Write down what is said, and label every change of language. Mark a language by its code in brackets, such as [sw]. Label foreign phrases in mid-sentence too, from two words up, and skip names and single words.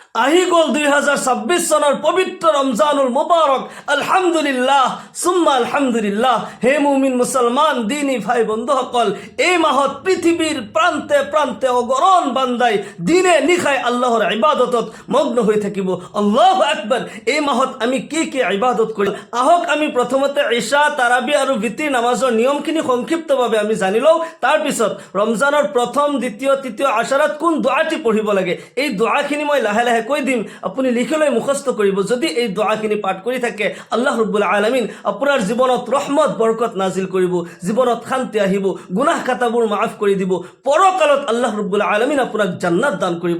[as] আহি গ'ল 2026 চনৰ পবিত্ৰ ৰমজানুল মুবাৰক। [ar] الحمد لله ثم الحمد لله. [as] হে মুমিন মুছলমান দিনী ভাই বন্ধুসকল, এই মাহত পৃথিৱীৰ প্ৰান্তে প্ৰান্তে অগৰণ বান্দাই দিনে নিশাই আল্লাহৰ ইবাদতত মগ্ন হৈ থাকিব। [ar] الله أكبر. [as] এই মাহত আমি কি কি ইবাদত কৰিম, আহক আমি প্ৰথমতে ইশা, তাৰাবি আৰু বিতিৰ নামাজৰ নিয়মখিনি সংক্ষিপ্তভাৱে আমি জানি লওঁ। তাৰপিছত ৰমজানৰ প্ৰথম, দ্বিতীয়, তৃতীয় আশাৰাত কোন দোৱাটি পঢ়িব লাগে, এই দোৱাখিনি মই লাহে লাহে কৈ দিম, আপুনি লিখি লৈ মুখস্থ কৰিব। যদি এই দোৱাখিনি পাঠ কৰি থাকে, [ar] الله رب العالمين [as] আপোনাৰ জীৱনত ৰহমত বৰকত নাজিল কৰিব, জীৱনত শান্তি আহিব, গুনাহ খাতাবোৰ মাফ কৰি দিব, পৰকালত [ar] الله رب العالمين [as] আপোনাক জান্নাত দান কৰিব।